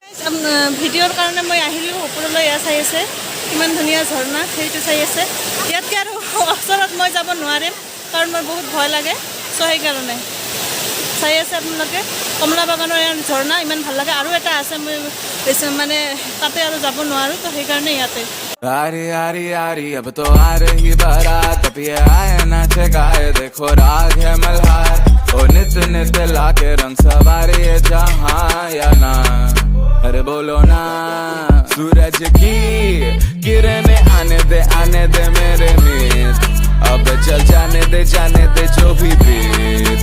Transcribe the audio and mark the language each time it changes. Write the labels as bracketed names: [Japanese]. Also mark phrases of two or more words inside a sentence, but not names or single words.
[Assamese] ভিডিঅ'ৰ কাৰণে মই আহিলোঁ ওপৰলৈ, এয়া চাই আছে কিমান ধুনীয়া ঝৰ্ণা, সেইটো চাই আছে। ইয়াতকৈ আৰু ওচৰত মই যাব নোৱাৰিম, কাৰণ মোৰ বহুত ভয় লাগে। চ' সেইকাৰণে চাই আছে আপোনালোকে কমলা বাগানৰ ঝৰ্ণা, ইমান ভাল লাগে। আৰু এটা আছে, মই মানে তাতে আৰু যাব নোৱাৰোঁ, তো সেইকাৰণে ইয়াতে। [Hindi] आरी आरी आरी अब तो आ रही बारात, अब ये आए नाचे गाए देखो राग है मल्हार। ओ नित नित लाके रंग सवारे ये जहाँ या ना, अरे बोलो ना सूरज की किरणें आने दे मेरे मिस अब चल जाने दे जो भी बीत।